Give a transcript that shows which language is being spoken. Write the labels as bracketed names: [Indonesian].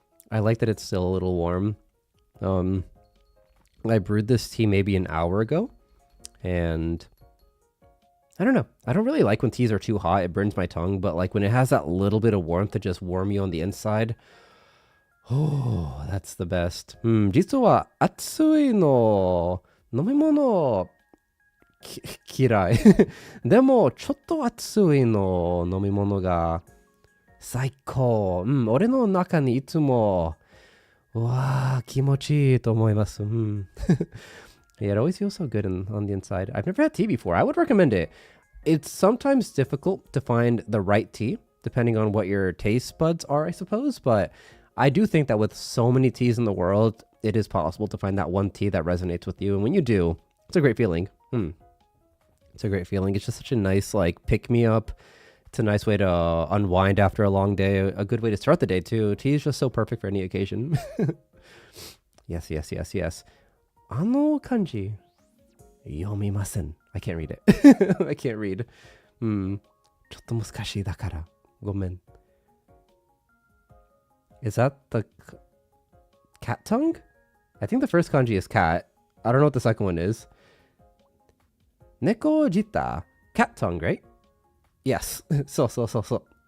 [English] I like that it's still a little warm. I brewed this tea maybe an hour ago, and I don't know. I don't really like when teas are too hot. It burns my tongue, but like when it has that little bit of warmth to just warm you on the inside, oh, that's the best. [Japanese] 実は暑いの飲み物嫌い。でもちょっと暑いの飲み物が最高。俺の中にいつも気持ちいいと思います。 [English] Yeah, it always feels so good on the inside. I've never had tea before. I would recommend it. It's sometimes difficult to find the right tea, depending on what your taste buds are, I suppose. But I do think that with so many teas in the world, it is possible to find that one tea that resonates with you. And when you do, it's a great feeling. It's a great feeling. It's just such a nice, like, pick-me-up. It's a nice way to unwind after a long day. A good way to start the day, too. Tea is just so perfect for any occasion. [Japanese] Yes. あの漢字読みません。 [English] I can't read it. I can't read. [Japanese] ちょっと難しいだから。ごめん。 [English] Is that the cat tongue? I think the first kanji is cat. I don't know what the second one is. Neko jita. Cat tongue, right? Yes. So.